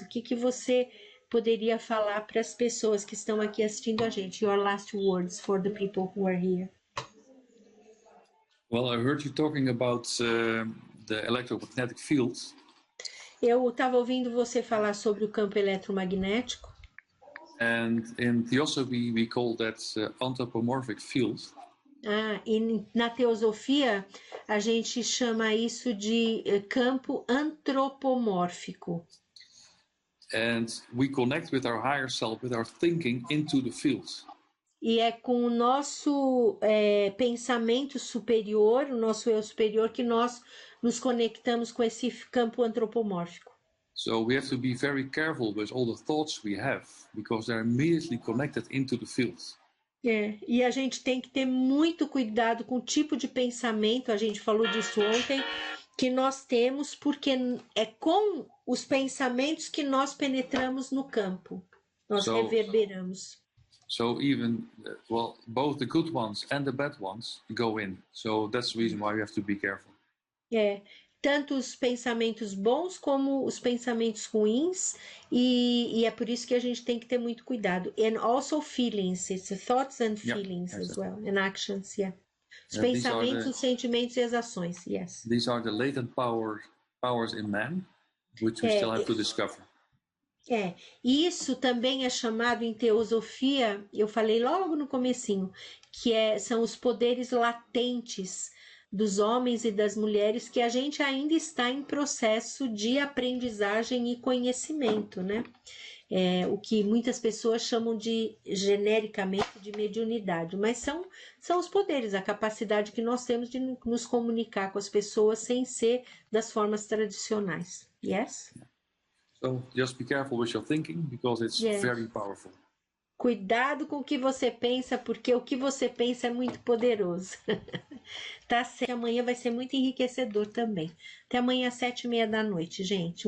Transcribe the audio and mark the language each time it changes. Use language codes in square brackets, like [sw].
[pt] O que você poderia falar para as pessoas que estão aqui assistindo a gente? [en] Your last words for the people who are here. Well, I heard you talking about the electromagnetic fields. [pt] Eu estava ouvindo você falar sobre o campo eletromagnético. [en] And in Theosophy, we call that anthropomorphic field. [pt] E na teosofia, a gente chama isso de campo antropomórfico. [en] And we connect with our higher self, with our thinking into the fields. [pt] E é com o nosso pensamento superior, o nosso eu superior, que nós nos conectamos com esse campo antropomórfico. [en] So we have to be very careful with all the thoughts we have, because they're immediately connected into the fields. [pt] E a gente tem que ter muito cuidado com o tipo de pensamento, a gente falou disso ontem, que nós temos, porque é com os pensamentos que nós penetramos no campo, nós reverberamos. [en] So even, both the good ones and the bad ones go in. So that's the reason why we have to be careful. [pt] Tanto os pensamentos bons como os pensamentos ruins, e é por isso que a gente tem que ter muito cuidado. [en] And also feelings, it's thoughts and feelings as well, and actions, [pt] Os pensamentos, os sentimentos e as ações, [en] yes. These are the latent powers in man, which we still have to discover. [pt] Isso também é chamado em teosofia, eu falei logo no comecinho, que são os poderes latentes dos homens e das mulheres que a gente ainda está em processo de aprendizagem e conhecimento, né? O que muitas pessoas chamam genericamente de mediunidade, mas são os poderes, a capacidade que nós temos de nos comunicar com as pessoas sem ser das formas tradicionais. [en] Yes? So just be careful with your thinking, because it's very powerful. [pt] Cuidado com o que você pensa, porque o que você pensa é muito poderoso. Tá certo? Amanhã vai ser muito enriquecedor também. Até amanhã às 7:30 da noite, gente.